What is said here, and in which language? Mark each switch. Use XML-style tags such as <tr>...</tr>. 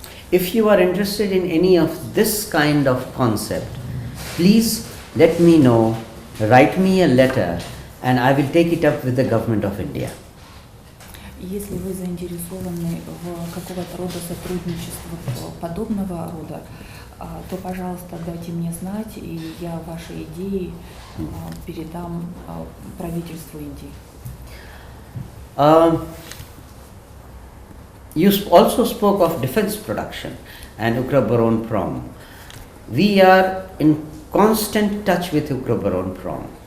<en>If you are interested in any of this kind of concept, please let me know, write me a letter, and I will take it up with the government of India.</en> <ru>Если вы заинтересованы в какого-то рода сотрудничестве подобного рода, то, пожалуйста, дайте мне знать, и я ваши идеи передам правительству Индии.</ru> <en>You also spoke of defense production and Ukra-Baron-Prom. We are in constant touch with Ukra-Baron-Prom.</en>